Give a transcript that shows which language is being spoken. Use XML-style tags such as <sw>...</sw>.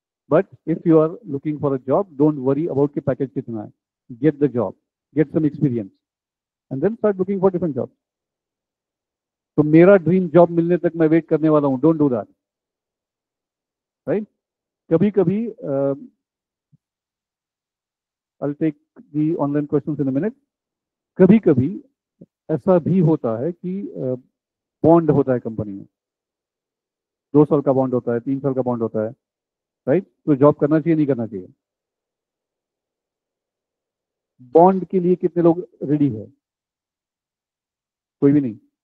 <en>but if you are looking for a job, don't worry about</en> <hi>कि package कितना है।</hi> <en>Get the job, get some experience and then start looking for different job.</en> <hi>तो मेरा dream job मिलने तक मैं wait करने वाला हूँ,</hi> <en>Don't do that, right?</en> <hi>कभी कभी</hi> <en>I'll take the online questions in a minute.</en> <hi>कभी कभी ऐसा भी होता है कि बॉन्ड होता है कंपनी में, 2 साल का बॉन्ड होता है, 3 साल का बॉन्ड होता है, राइट? तो जॉब करना चाहिए नहीं करना चाहिए? बॉन्ड के लिए कितने लोग रेडी है? कोई भी नहीं?</hi>